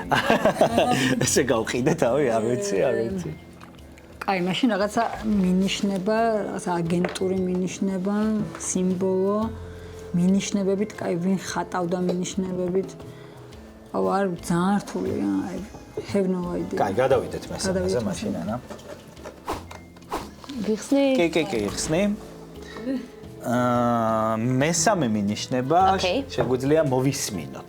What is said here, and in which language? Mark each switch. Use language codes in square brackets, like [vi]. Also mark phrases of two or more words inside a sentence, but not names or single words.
[ka] ესე გავყიდე თავი, არ ვიცი. აი, მაშინ რაღაცა მინიშნება, რაღაცა აგენტური მინიშნება, სიმბოლო, მინიშნებებით, აი, ვინ ხატავდა მინიშნებებით. აუ, არ ძალიან რთულია, აი, [en] have no idea. [ka] კაი, გადავიდეთ მესამეზე მაშინ, ანა. გიხსნი? კი, ხსნი. მესამე მინიშნება შეგვიძლია მოვისმინოთ.